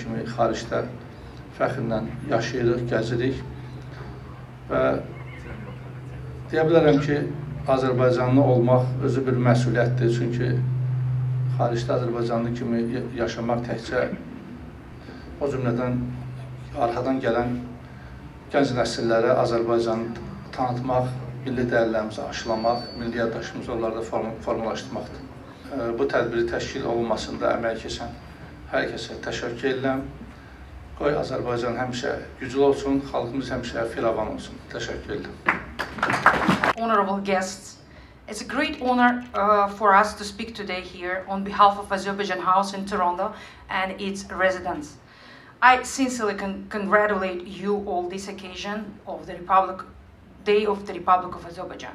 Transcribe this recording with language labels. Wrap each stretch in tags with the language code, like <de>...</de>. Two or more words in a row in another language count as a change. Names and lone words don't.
<az>kimi xaricdə fəxrlə yaşayırıq, gəzirik və deyə bilərəm ki, Azərbaycanlı olmaq özü bir məsuliyyətdir, çünki xaricdə Azərbaycanlı kimi yaşamaq təkcə o cümlədən arxadan gələn gənc nəsillərə Azərbaycanı tanıtmaq, milli dəyərlərimizi aşılamaq, milli yaddaşımızı onlarda formalaşdırmaqdır. Bu tədbiri təşkil olunmasında əməl keçən hər kəsə təşəkkür edirəm. Qoy Azərbaycan həmişə güclü olsun, xalqımız həmişə firavan olsun. Təşəkkür edirəm.</az> <en>Honorable guests, it's a great honor for us to speak today here on behalf of Azerbaijan House in Toronto and its residents. I sincerely congratulate you all this occasion of the Day of the Republic of Azerbaijan.</en>